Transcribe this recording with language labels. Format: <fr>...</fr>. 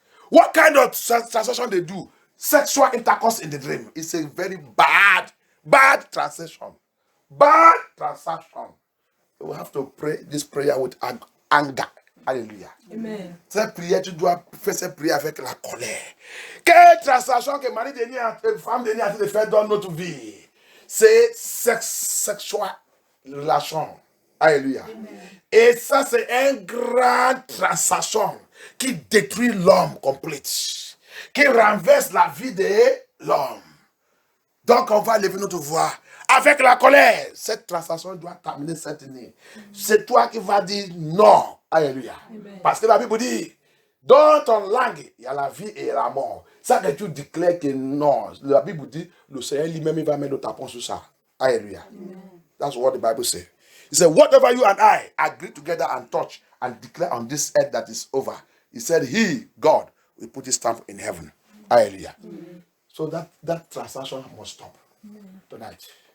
<en>What kind of transaction they do? Sexual intercourse in the dream. It's a very bad transaction. Bad transaction. We have to pray this prayer with anger. Alléluia. Amen.</en> <fr>Cette prière, tu dois faire cette prière avec la colère. Quelle transaction que Marie Denis et femme Denis a de faire dans notre vie? C'est</fr> <en>sexual relation.</en> <fr>Alléluia. Amen. Et ça, c'est une grande transaction qui détruit l'homme complète, qui renverse la vie de l'homme. Donc, on va lever notre voix avec la colère. Cette transaction doit terminer cette année. C'est toi qui vas dire non. Alléluia. Amen. Parce que la Bible dit, dans ton langue, il y a la vie et la mort. Ça que tu déclares que non. La Bible dit, le Seigneur lui-même, il va mettre le tapon sur ça. Alléluia. Amen.</fr> <en>That's what the Bible says. He said, whatever you and I agree together and touch and declare on this earth that is over. He said, he, God, will put his stamp in heaven. Hallelujah. Amen. So that transaction must stop tonight.</en>